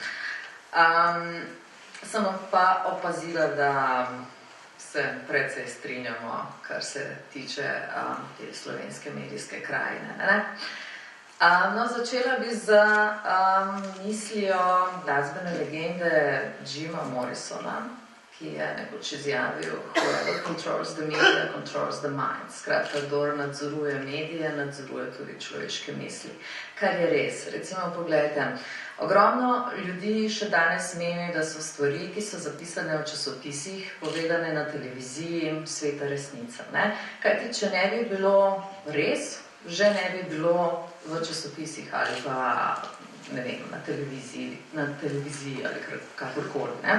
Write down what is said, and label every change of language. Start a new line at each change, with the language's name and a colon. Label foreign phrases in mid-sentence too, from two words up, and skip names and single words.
Slovenian: Sem pa opazila, da se precej strinjamo, kar se tiče te slovenske medijske krajine. No, začela bi z mislijo glasbene legende Jima Morrisona, ki je nekoč izjavil
English: Whoever controls the media controls the mind.
Slovenian: Skratka, kdor nadzoruje medije, nadzoruje tudi človeške misli. Kar je res. Recimo, pogledajte, ogromno ljudi še danes meni, da so stvari, ki so zapisane v časopisih, povedane na televiziji, sveta resnica. Kajti, če ne bi bilo res, že ne bi bilo v časopisih ali pa, ne vem, na televiziji ali kakorkoli.